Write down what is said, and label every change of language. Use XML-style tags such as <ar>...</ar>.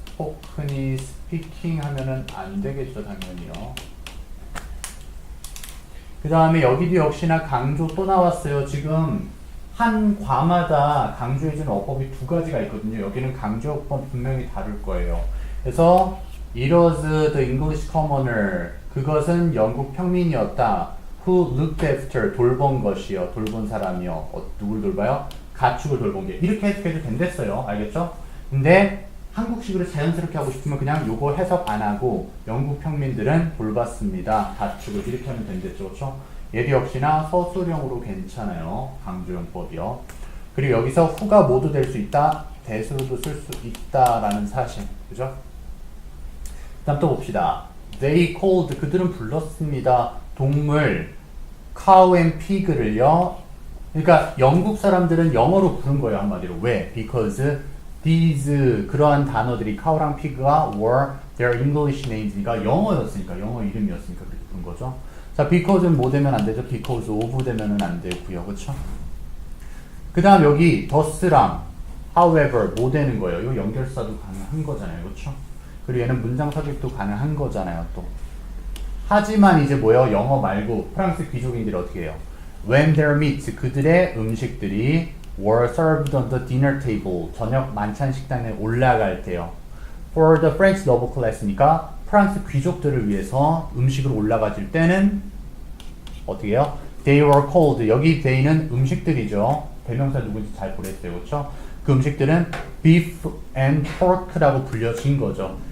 <ko>spoken이 speaking 하면은 안 되겠죠. 당연히요. 그 다음에 여기도 역시나 강조 또 나왔어요. 지금 한 과마다 강조해주는 어법이 두 가지가 있거든요. 여기는 강조 어법 분명히 다를 거예요.</ko> <en>그래서 it was the English commoner.</en> <ko>그것은 영국 평민이었다.</ko> <en>who looked after.</en> <ko>돌본 것이요. 돌본 사람이요. 누굴 돌봐요? 가축을 돌본 게. 이렇게 해석해도 된댔어요. 알겠죠? 근데 한국식으로 자연스럽게 하고 싶으면 그냥 요거 해석 안 하고 영국 평민들은 돌봤습니다. 가축을. 이렇게 하면 된댔죠. 그렇죠? 얘도 역시나 서술형으로 괜찮아요. 강조용법이요. 그리고 여기서 who가 모두 될 수 있다. 대수로도 쓸 수 있다라는 사실. 그죠? 다음 또 봅시다.</ko> <en>They called.</en> <ko>그들은 불렀습니다. 동물</ko> <en>cow and pig</en> <ko>를요. 그러니까 영국 사람들은 영어로 부른 거예요. 한마디로. 왜?</ko> <en>Because these</en> <ko>그러한 단어들이 cow랑 pig가</ko> <en>were their English names</en> <ko>니까 영어였으니까 영어 이름이었으니까 그렇게 부른 거죠. 자, because는 뭐 되면 안 되죠? because of 되면은 안 되고요. 그렇죠? 그 다음 여기 thus랑 however 뭐 되는 거예요? 이거 연결사도 가능한 거잖아요. 그렇죠? 그리고 얘는 문장 삽입도 가능한 거잖아요. 또 하지만 이제 뭐예요? 영어 말고 프랑스 귀족인들이 어떻게 해요?</ko> <en>When their meats</en> <ko>그들의 음식들이</ko> <en>were served on the dinner table</en> <ko>저녁 만찬 식단에 올라갈 때요.</ko> <en>For the French noble class</en> <ko>니까 프랑스 귀족들을 위해서 음식을 올라가질 때는 어떻게 해요?</ko> <en>They were called.</en> <ko>여기 they는 음식들이죠. 대명사 누군지 잘 보냈어요. 그렇죠? 그 음식들은</ko> <en>beef and pork</en> <ko>라고 불려진 거죠.</ko>